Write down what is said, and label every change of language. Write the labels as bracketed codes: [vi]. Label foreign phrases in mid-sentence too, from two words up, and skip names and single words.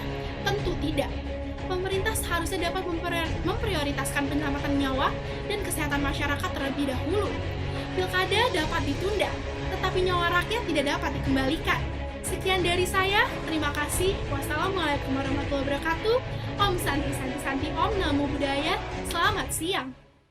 [id] Tentu tidak. Pemerintah seharusnya dapat memprioritaskan penyelamatan nyawa dan kesehatan masyarakat terlebih dahulu. Pilkada dapat ditunda, tetapi nyawa rakyat tidak dapat dikembalikan. Sekian dari saya, terima kasih. [ar] والسلام عليكم ورحمة الله وبركاته. [sa] ॐ शान्ति शान्ति शान्ति ॐ [pi] Namo Buddhaya. [id] Selamat siang.